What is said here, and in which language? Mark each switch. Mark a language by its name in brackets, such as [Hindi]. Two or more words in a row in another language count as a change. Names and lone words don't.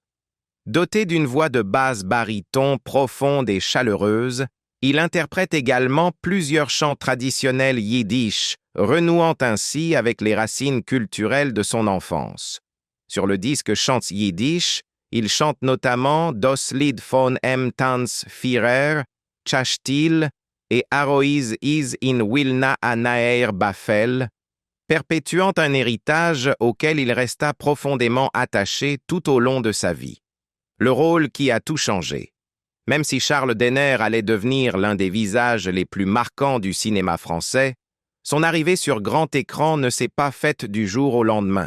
[French] Doté d'une voix de basse baryton profonde et chaleureuse, il interprète également plusieurs chants traditionnels yiddish, renouant ainsi avec les racines culturelles de son enfance. Sur le disque Chants yiddish, il chante notamment Das Lied von M. Tanz Führer, Chastil et Aroiz is in Wilna a Naer Bafel, perpétuant un héritage auquel il resta profondément attaché tout au long de sa vie. Le rôle qui a tout changé. Même si Charles Denner allait devenir l'un des visages les plus marquants du cinéma français, son arrivée sur grand écran ne s'est pas faite du jour au lendemain.